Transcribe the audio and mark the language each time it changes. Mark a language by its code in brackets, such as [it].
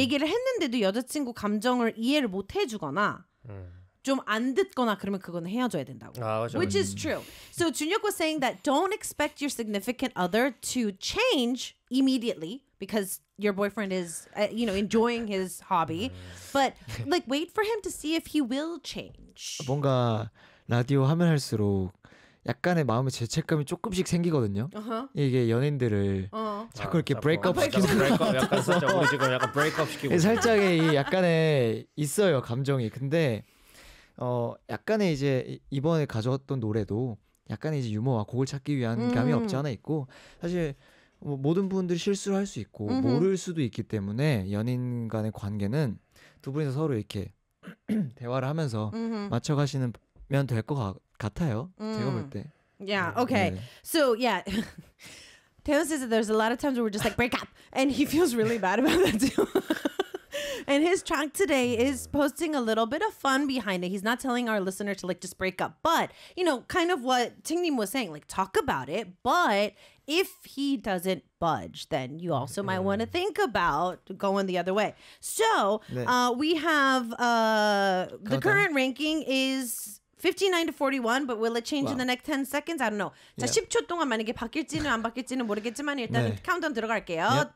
[ko] 얘기를 했는데도 여자친구 감정을 이해를 못 해주거나 좀 안 듣거나 그러면 그건 헤어져야 된다고. 아, 그렇죠. [en] Which is true. So 준혁 was saying that don't expect your significant other to change immediately because your boyfriend is, you know, enjoying his hobby. But like, wait for him to see if he will change. [ko] 뭔가 라디오 하면 할수록 약간의 마음의 죄책감이 조금씩 생기거든요. Uh-huh. 이게 연인들을 uh-huh. 자꾸 이렇게 브레이크업 시키는 거 약간 진짜 우리 지금 약간 브레이크업 시키고 살짝의 이 약간의 있어요 감정이. 근데 약간의 이제 이번에 가져왔던 노래도 약간의 이제 유머와 곡을 찾기 위한 감이 없지 않아 있고 사실 뭐 모든 부분들이 실수를 할 수 있고 모를 수도 있기 때문에 연인 간의 관계는 두 분이서 서로 이렇게 대화를 하면서 맞춰가시는 면 될 것 같아요. 제가 볼 때. [en] Yeah. Okay. 네. So yeah. Taylor says that there's a lot of times where we're just like break up, and he feels really bad about that too. And his track today is posting a little bit of fun behind it. He's not telling our listener to like just break up, but you know, kind of what Tingnim was saying, like talk about it. But if he doesn't budge, then you also might want to think about going the other way. So 네. We have the current ranking is 59 to 41, but will it change in the next 10 seconds? I don't know. Yeah. [ko] 자, 10초 동안 만약에 바뀔지는 안 바뀔지는 모르겠지만 일단 네. 카운트다운 들어갈게요.